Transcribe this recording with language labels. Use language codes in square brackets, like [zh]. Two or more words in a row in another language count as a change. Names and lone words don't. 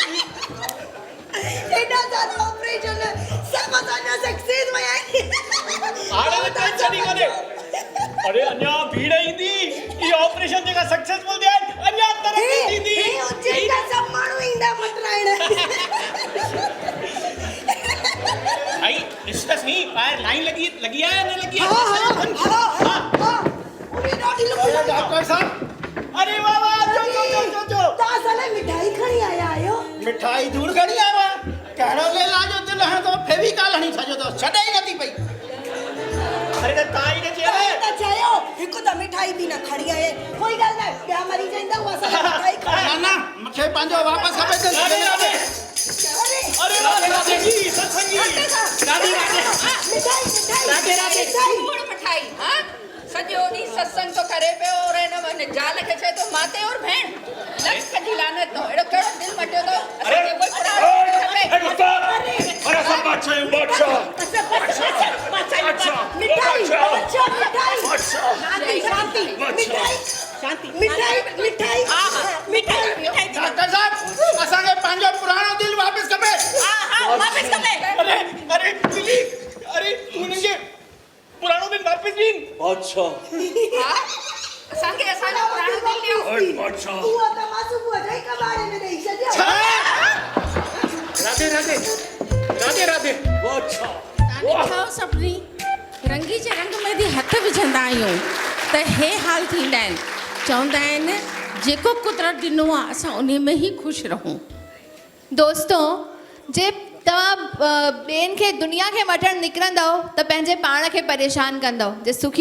[sd] एॾा सारा ऑपरेशन सभु असांजा सक्सेस विया आहिनि हाणे टेंशन ई कोन्हे अरे अञा भीड़ ईंदी ई ऑपरेशन जेका सक्सेसफुल थिया अञा तरक्की थींदी हे उज्जैन जा सभु माण्हू ईंदा मटराइण [hi] भाई डिस्कस नहीं बाहर लाइन लगी है ना लगी है [sd] पूरी ॾाढी अरे लंबी डॉक्टर साहब अरे वाह वाह जो तव्हां साले मिठाई खणी आया आहियो मिठाई दूर खणी आवा कहिड़ो लेला जो दिलि हणो तो फेविकाल हणी छॾियो तो छॾे ई नथी पई अरे त ताई ने चयो त चयो हिकु त मिठाई बि न खणी आए कोई ॻाल्हि न ॿिया मरी वेंदा उहा असां मिठाई खणी ना ना मूंखे पंहिंजो वापसि खपे त राधे राधे अरे राधे राधे जी सत्संगी राधे राधे मिठाई राधे कूड़ मिठाई हाँ सॼो ॾींहुं सत्संग तो करे पियो और हिन ज़ाल खे चए थो माते और भेण लख जी लानत तो अहिड़ो कहिड़ो दिलि मटियो अथव असांखे कोई पुराणो अरे सब बादशाह मिठाई अच्छा मिठाई शांति मिठाई मिठाई मिठाई डॉक्टर साहब असांखे पंहिंजो पुराणो दिलि वापसि खपे वापस खपे [hi] अरे दिली अरे मुझे पुरानो दिन वापस दी अच्छा [sd] असांखे असांजो पुराणो दिलि ॾियो अच्छा उहो त मां सुबुह जो ई कबाड़े में ॾेई छॾियो राधे राधे राधे राधे अच्छा ॾिठो सभिनी रंगी जे रंग में बि हथ विझंदा आहियूं त हे हाल थींदा आहिनि चवंदा आहिनि जेको कुदरत ॾिनो आहे असां उन में ई ख़ुशि रहूं दोस्तों जे तव्हां ॿियनि खे दुनिया खे वठणु निकिरंदव त पंहिंजे पाण खे परेशान कंदव जे सुखी